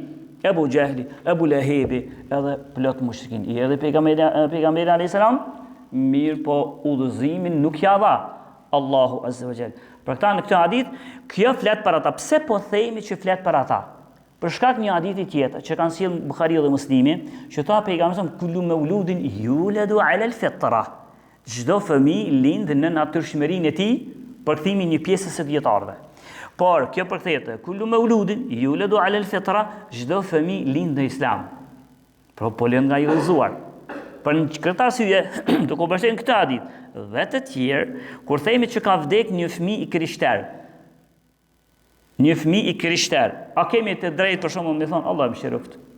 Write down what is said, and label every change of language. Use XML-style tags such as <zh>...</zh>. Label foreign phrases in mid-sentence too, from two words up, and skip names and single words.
<sq>Ebu Jehli, Ebu Lehebi, edhe plot mushrikin. I edhe pejgamberi</sq> <ar>عليه السلام,</ar> <sq>mirë po udhëzimin nuk ja dha Allahu</sq> <ar>عز وجل.</ar> <sq>Për këtë në këtë hadith, kjo flet për ata. Pse po themi që flet për ata? Për shkak një hadithi tjetër që kanë sjellë Buhariu dhe Muslimi, që tha pejgamberi</sq> <ar>كل مولود يولد على الفطرة.</ar> <sq>Çdo fëmijë lind në natyrshmërinë e tij, përkthimi një pjesës së dietarëve. Por kjo përkthehet</sq> <ar>كل مولود يولد على الفطرة,</ar> <sq>çdo fëmijë lind në Islam. po lën nga i udhëzuar. Për në këtë arsye, të kuptojmë këtë hadith dhe të tjerë, kur themi që ka vdek një fëmijë i krishter. Një fëmijë i krishter. A kemi të drejtë për shembull me thon Allah më shëroft?</sq>